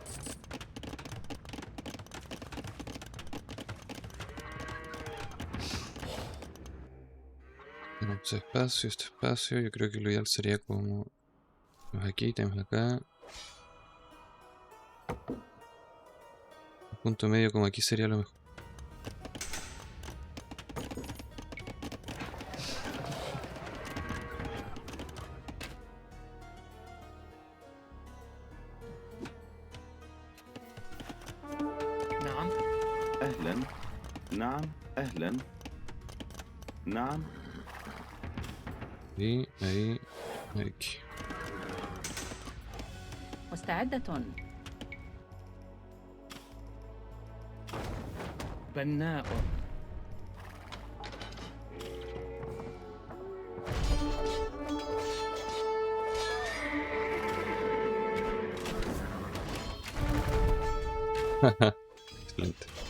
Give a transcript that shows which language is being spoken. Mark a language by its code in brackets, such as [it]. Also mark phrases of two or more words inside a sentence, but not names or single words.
[es] Tenemos espacio, este espacio. Yo creo que lo ideal sería como... Tenemos aquí, tenemos acá. Un punto medio como aquí sería lo mejor. [ar] نعم. أهلا. نعم. أهلا. نعم. [es] Y ahí, aquí. [ar] مستعدة. بناء. [es] Excelente.